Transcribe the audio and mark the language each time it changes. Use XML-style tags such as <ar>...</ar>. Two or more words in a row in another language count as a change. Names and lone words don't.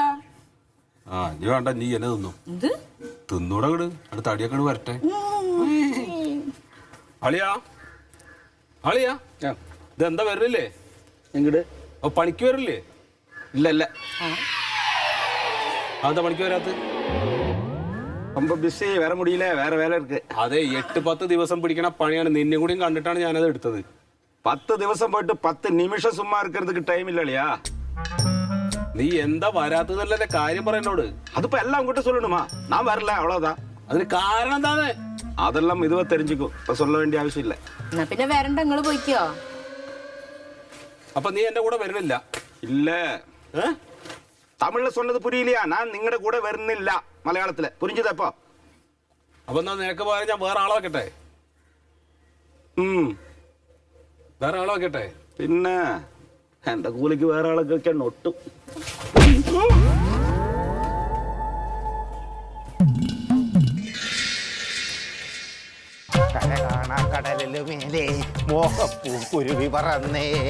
<ml>നീ വേണ്ട നീ എന്നെ തിന്നു ഇത് തിന്നൂടെ കിട് അടുത്ത അടിയൊക്കെ വരട്ടെ അളിയാ അളിയാ ഇതെന്താ വരില്ലേ എങ്ങട് പണിക്ക് വരില്ലേ ഇല്ല ഇല്ല അതെന്താ പണിക്ക് വരാത്ത</ml> <ta>ரொம்ப பிஸி வர முடியல வேற வேலை இருக்கு</ta> <ml>അതെ 8-10 ദിവസം പിടിക്കണ പണിയാണ് നിന്നെ കൂടിയും കണ്ടിട്ടാണ് ഞാനത് എടുത്തത് 10 ദിവസം പോയിട്ട് 10 നിമിഷം</ml> <ta>சும்மா இருக்கிறதுக்கு டைம் இல்ல இல்லையா</ta> <ml>നീ എന്താ വരാത്തതല്ലേ കാര്യം പറയുന്നോട് അതിപ്പോ എല്ലാം അങ്ങോട്ട്</ml> <ta>சொல்லணுமா நான் வரல அவ்வளவுதான்</ta> <ml>അതിന് കാരണം എന്താണ്</ml> <ta>அதெல்லாம் இதுவா தெரிஞ்சுக்கும் இப்ப சொல்ல வேண்டிய அவசியம் இல்ல</ta> <ml>എന്നാ പിന്നെ വരണ്ട നിങ്ങള് പോയിക്കോ അപ്പൊ നീ എന്റെ കൂടെ വരുന്നില്ല</ml> <ta>இல்ல തമിഴിൽ சொன்னது புரியலையா?</ta> <ml>ഞാൻ നിങ്ങളുടെ കൂടെ വരുന്നില്ല മലയാളത്തില്. പുരിഞ്ചതപ്പോ? അപ്പൊ എന്നാ നിനക്ക് പകരം ഞാൻ വേറെ ആളെ വെക്കട്ടെ? വേറെ ആളെ വെക്കട്ടെ? പിന്നെ എന്റെ കൂലിക്ക് വേറെ ആളൊക്കെ വെക്കാൻ ഒട്ടും. കടലില് മേലെ മോഹപ്പൂ കുരുവി പറന്നേ.</ml>